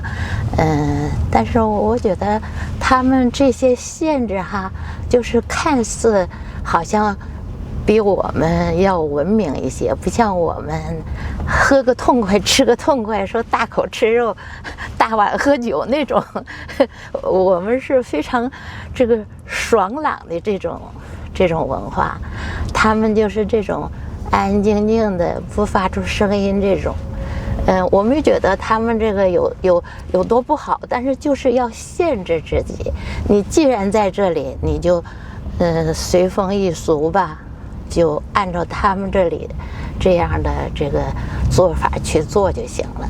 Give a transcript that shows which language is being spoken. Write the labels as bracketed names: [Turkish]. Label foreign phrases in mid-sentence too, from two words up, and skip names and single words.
[Chinese] 但是我觉得他们这些限制哈，就是看似好像比我们要文明一些，不像我们喝個痛快吃個痛快，說大口吃肉大碗喝酒那種。我們是非常這個爽朗的這種文化，他們就是這種安安靜靜的不發出聲音這種。我沒覺得他們這個有多不好，但是就是要限制自己。你既然在這裡，你就隨風一俗吧，就按照他們這裡這樣的這個做法去做就行了。